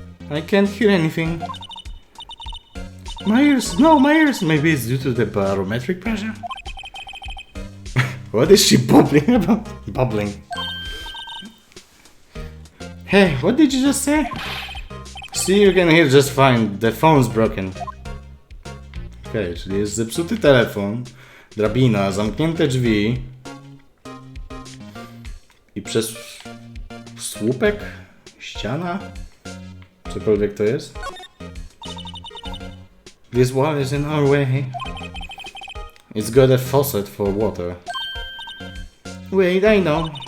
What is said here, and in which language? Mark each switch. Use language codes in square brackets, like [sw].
[en] I can't hear anything. My ears, no, my ears. Maybe it's due to the barometric pressure. What is she bubbling about? Bubbling. Hey, what did you just say? See, you can hear just fine. The phone's broken. [pl] Okej, czyli jest zepsuty telefon, drabina, zamknięte drzwi i przez słupek, ściana, cokolwiek to jest. [en] This wall is in our way. It's got a faucet for water. Wait, I know.